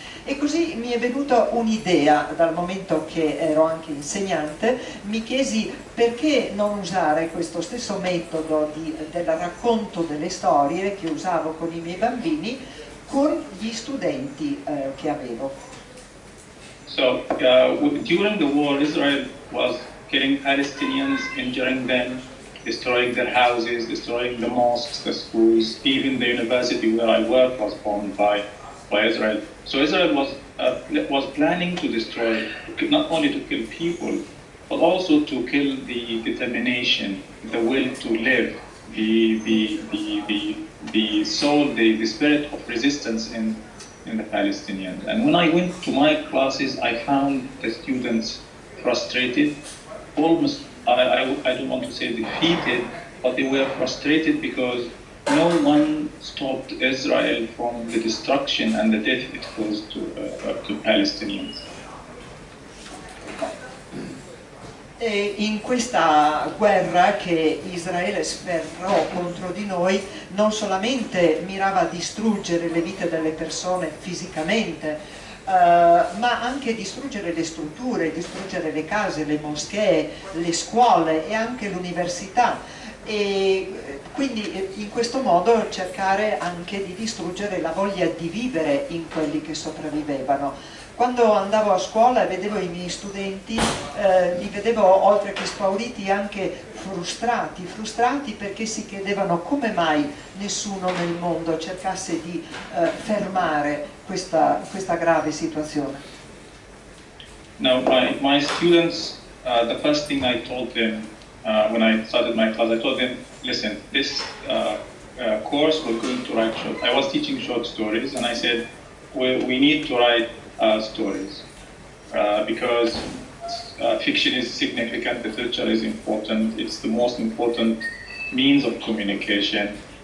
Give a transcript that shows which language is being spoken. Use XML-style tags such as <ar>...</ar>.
<it>E così mi è venuta un'idea, dal momento che ero anche insegnante, mi chiesi perché non usare questo stesso metodo del racconto delle storie che usavo con i miei bambini con gli studenti che avevo.</it> <en>So during the war, Israel was killing Palestinians, injuring them, destroying their houses, destroying the mosques, the schools, even the university where I work was bombed by Israel. So Israel was planning to destroy, not only to kill people, but also to kill the determination, the will to live, the soul, the spirit of resistance in the Palestinians. And when I went to my classes, I found the students frustrated, almost, I don't want to say defeated, but they were frustrated because no one stopped Israel from the destruction and the death it caused to Palestinians.</en> <it>E in questa guerra che Israele sferrò contro di noi non solamente mirava a distruggere le vite delle persone fisicamente, ma anche distruggere le strutture, distruggere le case, le moschee, le scuole e anche l'università. E quindi in questo modo cercare anche di distruggere la voglia di vivere in quelli che sopravvivevano. Quando andavo a scuola e vedevo i miei studenti, li vedevo oltre che spauriti anche frustrati perché si chiedevano come mai nessuno nel mondo cercasse di fermare questa grave situazione.</it> <en>Now, my students, the first thing I told them when I started my class, I told them, listen, this course we're going to write short. I was teaching short stories, and I said, we need to write stories because fiction is significant, literature is important, it's the most important means of communication.</en>